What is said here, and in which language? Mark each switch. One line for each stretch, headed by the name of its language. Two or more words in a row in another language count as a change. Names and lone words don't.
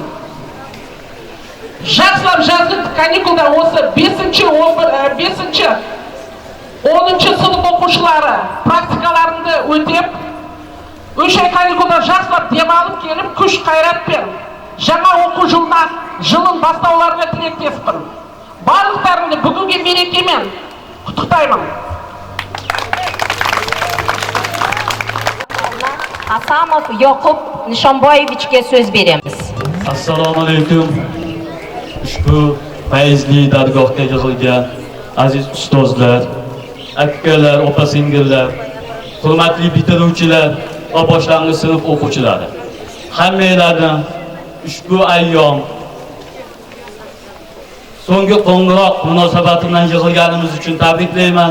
Kazakh: Жақсылап жазғы каникулда осы 5-10 сынып оқушылары практикаларында өтеп, 3 ай каникулда жақсылап демалып келіп, күш қайратпен жаңа оқу жылын бастауларына тілектеспін. Барлықтарыңды бүгінгі мерекемен құттықтаймын. Асамов Yoqub Nishonboyevichga сөз береміз.
Uzbek: Assalomu alaykum. Ushbu fayzli dargohga yig'ilgan aziz ustozlar, akalar, opa-singillar, hurmatli bitiruvchilar va boshlang'ich sinf o'quvchilari. Hammanglarni ushbu ayyom so'nggi qo'ng'iroq munosabati bilan yig'ilganimiz uchun tabriklayman.